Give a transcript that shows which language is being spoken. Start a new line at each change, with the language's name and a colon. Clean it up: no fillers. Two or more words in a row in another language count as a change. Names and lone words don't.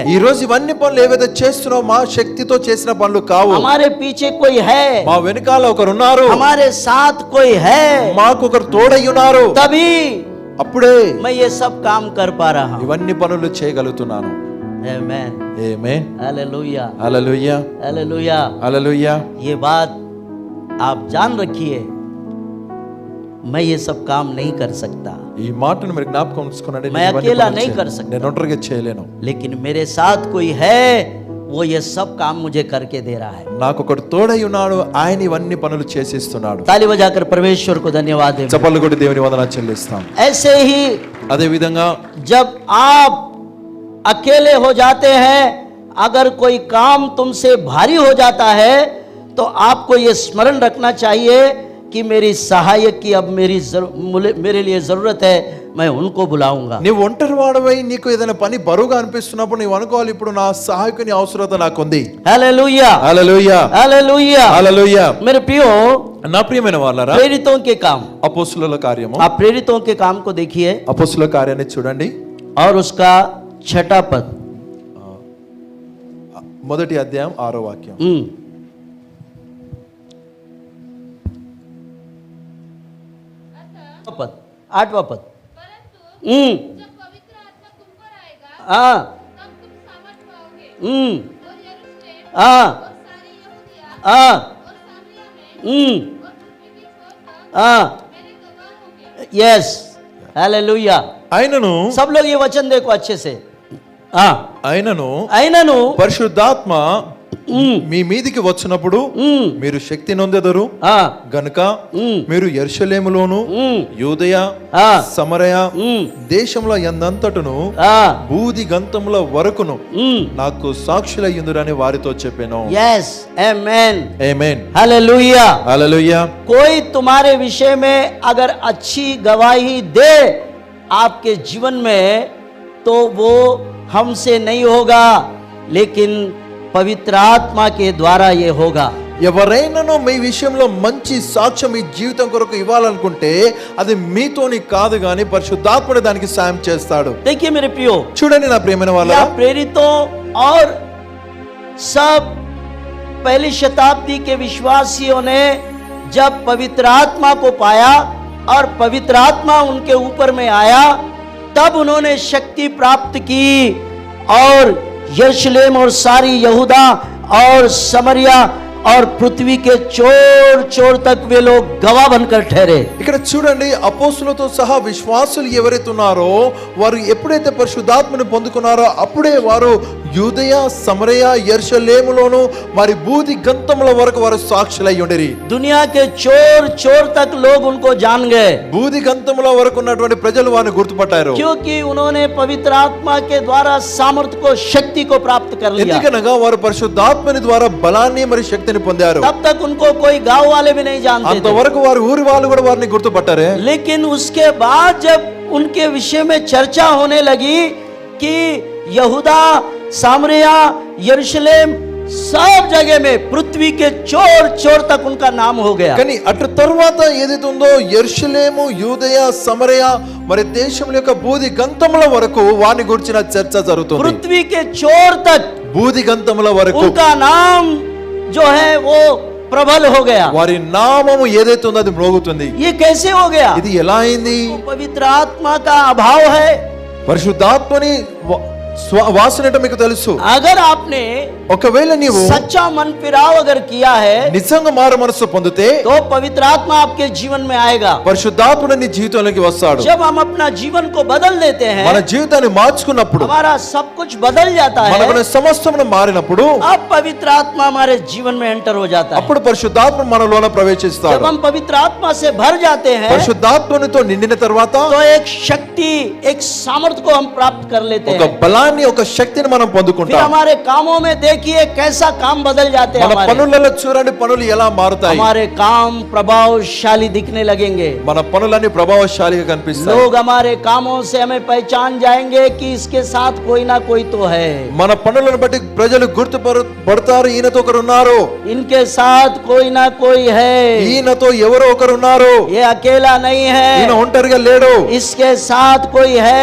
Telugu: ఈ రోజు ఇవన్నీ పనులు ఏవైతే చేస్తున్నామో మా శక్తితో చేసిన పనులు కావు.
Hindi: हमारे पीछे कोई है,
Telugu: మా వెనకాల ఒకరు ఉన్నారు,
Hindi: हमारे साथ कोई है,
Telugu: మాకు ఒకరు తోడై ఉన్నారు.
Hindi: तभी
Telugu: అప్పుడే
Hindi: मैं ये सब काम कर पा रहा हूँ।
Telugu: ఇవన్నీ పనులు చేయగలుగుతున్నాను.
Hindi: आमेन,
Telugu: ఆమేన్,
Hindi: हालेलुया,
Telugu: హల్లెలూయా,
Hindi: हालेलुया।
Telugu: హల్లెలూయా.
Hindi: ये बात आप जान रखिए, मैं ये सब काम नहीं कर सकता,
Telugu: ఈ మాటను మీరు జ్ఞాపకం ఉంచుకోనండి.
Hindi: मैं अकेला नहीं कर सकता,
Telugu: నేను ఒంటరిగా చేయలేను.
Hindi: लेकिन मेरे साथ कोई है, वो ये सब काम मुझे करके दे रहा है।
Telugu: నాకు ఒకడు తోడై ఉన్నాడు, ఆయన ఇవన్నీ పనులు చేసిస్తున్నాడు.
Hindi: ताली बजाकर परमेश्वर को धन्यवाद दें।
Telugu: చప్పట్లు కొట్టి దేవుని వందనాలు చెల్లిస్తాం.
Hindi: ऐसे ही
Telugu: అదే విధంగా
Hindi: जब आप अकेले हो जाते हैं, अगर कोई काम तुमसे भारी हो जाता है, तो आपको ये स्मरण रखना चाहिए कि मेरी सहायक की अब मेरे लिए जरूरत है, मैं उनको बुलाऊंगा।
Telugu: నీవు ఒంటరి వాడవై నీకు ఏదైనా పని బరువుగా అనిపిస్తున్నప్పుడు నీవు అనుకోవాలి, ఇప్పుడు నా సహాయకుని అవసరత నాకుంది.
Hindi: हालेलुया,
Telugu: హల్లెలూయా,
Hindi: हालेलुया।
Telugu: హల్లెలూయా.
Hindi: मेरे प्रियो,
Telugu: నా ప్రియమైన వాళ్ళారా,
Hindi: प्रेरितों के काम,
Telugu: అపోస్తుల కార్యము,
Hindi: आप प्रेरितों के काम को देखिए
Telugu: అపోస్తుల కార్యాన్ని చూడండి.
Hindi: और उसका 6वां पद।
Telugu: మొదటి అధ్యాయం 6వ వాక్యం.
Hindi: पद 8वां पद। जब पवित्र आत्मा तुम पर आएगा, हाँ, तब तुम सामर्थ पाओगे हम्म, और यरूशलेम हाँ, और सारी यहूदिया हाँ, और सामरिया में और पृथ्वी की छोर तक हाँ, मेरे गवाह होंगे। यस, हालेलुया।
Telugu: ఆయనను
Hindi: सब लोग ये वचन देखो अच्छे से। हाँ,
Telugu: ఆయనను అయినను పరిశుద్ధాత్మ మీ మీదికి వచ్చినప్పుడు మీరు శక్తి నొందెదరు గనుక మీరు యెరూషలేములోను యూదయ సమరయ దేశంలో ఎందంతటను బూది గంతముల వరకును నాకు సాక్షులయ్యుందురని వారితో చెప్పాను.
Hindi: यस, आमेन,
Telugu: ఆమేన్,
Hindi: हालेलुया,
Telugu: హల్లెలూయా.
Hindi: कोई तुम्हारे विषय में अगर अच्छी गवाही दे आपके जीवन में, तो वो हमसे नहीं होगा, लेकिन पवित्र आत्मा के द्वारा ये होगा।
Telugu: ఎవరైనాను మీ విషయంలో మంచి సాక్ష్యం మీ జీవితం కొరకు ఇవ్వాలనుకుంటే అది మీతోని కాదు గాని పరిశుద్ధాత్ముడు దానికి సాయం చేస్తాడు.
Hindi: देखिए मेरे प्रियो,
Telugu: చూడండి నా ప్రియమైన వాళ్ళ,
Hindi: प्रेरितों और सब पहली शताब्दी के विश्वासियों ने जब पवित्र आत्मा को पाया और पवित्र आत्मा उनके ऊपर में आया, तब उन्होंने शक्ति प्राप्त की और यरूशलेम और सारी यहूदा और समरिया और पृथ्वी के चोर चोर तक वे लोग गवाह बनकर ठहरे।
Telugu: ఇక్కడ చూడండి, అపోస్తులతో సహా విశ్వాసులు ఎవరైతే ఉన్నారో వారు ఎప్పుడైతే పరిశుద్ధాత్మను పొందుకున్నారో అప్పుడే వారు యూదయ సమరయ యెరూషలేములోను మరి బూది గంతముల వరకు వారు సాక్షులై ఉండిరి।
Hindi: दुनिया के चोर चोर तक लोग उनको जान गए,
Telugu: బూది గంతముల వరకు ఉన్నటువంటి ప్రజలు వారిని గుర్తుపట్టారు।
Hindi: क्योंकि उन्होंने पवित्र आत्मा के द्वारा सामर्थ्य को, शक्ति को प्राप्त कर लिया।
Telugu: ఎందుకనగా వారు పరిశుద్ధాత్మని ద్వారా బలాన్ని మరి శక్తిని పొందారు।
Hindi: तब तक उनको कोई गांव वाले भी नहीं जानते थे,
Telugu: అంతవరకు వారు ఊరి వాళ్ళు కూడా వారిని గుర్తుపట్టారే।
Hindi: लेकिन उसके बाद जब उनके विषय में चर्चा होने लगी कि यहूदा, सामरिया, यरूशलेम, सब जगह में पृथ्वी के चोर चोर तक उनका नाम हो गया।
Telugu: కానీ అటు తర్వాత ఏదైతే ఉందో యెరూషలేము, యూదయ, సమరయ మరి దేశముల యొక్క బూది గంతముల వరకు వారిని గురించిన చర్చ జరుగుతుంది।
Hindi: पृथ्वी के चोर तक
Telugu: బూది గంతముల వరకు
Hindi: उनका नाम जो है वो प्रबल हो गया।
Telugu: వారి నామము ఏదైతే ఉందో అది మ్రోగుతుంది।
Hindi: ये कैसे हो गया?
Telugu: ఇది ఎలా అయింది?
Hindi: पवित्र आत्मा का अभाव है।
Telugu: పరిశుద్ధాత్మని వాసన ఏంటో మీకు తెలుసు।
Hindi: अगर आपने
Telugu: ఒకవేళ నీవు
Hindi: सच्चा मन फिराव अगर किया है
Telugu: నిజంగా మారు మనసు పొందితే
Hindi: तो पवित्र आत्मा आपके जीवन में आएगा।
Telugu: పరిశుద్ధాత్ముడు నీ జీవితంలోకి వస్తాడు।
Hindi: जब हम अपना जीवन को बदल देते हैं,
Telugu: మన జీవితాన్ని మార్చుకున్నప్పుడు,
Hindi: हमारा सब कुछ बदल जाता है,
Telugu: మన సమస్తమును మారినప్పుడు
Hindi: अब पवित्र आत्मा हमारे जीवन में एंटर हो जाता है।
Telugu: అప్పుడు పరిశుద్ధాత్మ మనలోన ప్రవేశిస్తాడు।
Hindi: जब हम पवित्र आत्मा से भर जाते हैं
Telugu: పరిశుద్ధాత్మనితో నిండిన తర్వాత
Hindi: तो एक शक्ति, एक सामर्थ्य को हम प्राप्त कर लेते
Telugu: ఒక
Hindi: हैं।
Telugu: బలాన్ని, ఒక శక్తిని మనం
Hindi: फिर
Telugu: పొందుకుంటాం।
Hindi: हमारे कामों में देखिए कैसा काम बदल जाते हैं।
Telugu: మన
Hindi: हमारे
Telugu: పనులలో చూడండి పనులు ఎలా మారుతాయి।
Hindi: हमारे काम प्रभावशाली दिखने लगेंगे।
Telugu: మన పనులన్నీ ప్రభావశాలిగా కనిపిస్తాయి।
Hindi: लोग हमारे कामों से हमें पहचान जाएंगे कि इसके साथ कोई ना कोई तो है,
Telugu: మన పనులను బట్టి ప్రజలు గుర్తుపడతారు, ఈయనతో ఒకరు ఉన్నారు,
Hindi: इनके साथ कोई ना कोई है,
Telugu: ఈయనతో ఎవరో ఒకరు ఉన్నారు,
Hindi: ये अकेला नहीं
Telugu: ఈయన
Hindi: है,
Telugu: ఒంటరిగా లేడు,
Hindi: इसके साथ कोई है,